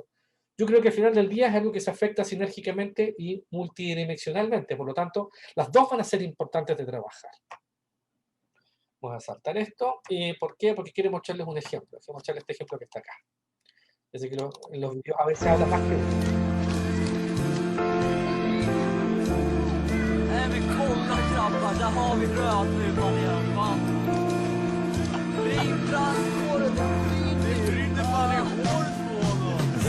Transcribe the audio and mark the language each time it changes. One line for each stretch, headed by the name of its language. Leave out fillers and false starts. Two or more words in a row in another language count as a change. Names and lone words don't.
Spanish: Yo creo que al final del día es algo que se afecta sinérgicamente y multidimensionalmente. Por lo tanto, las dos van a ser importantes de trabajar. Vamos a saltar esto. ¿Por qué? Porque quiero mostrarles un ejemplo. Quiero mostrarles este ejemplo que está acá. Así que en los videos a veces habla más que uno.
Swedish: Men kolla grabbar, där har vi rödluvan igen, va? Ring brandkåren, det brinner fan i håret på honom.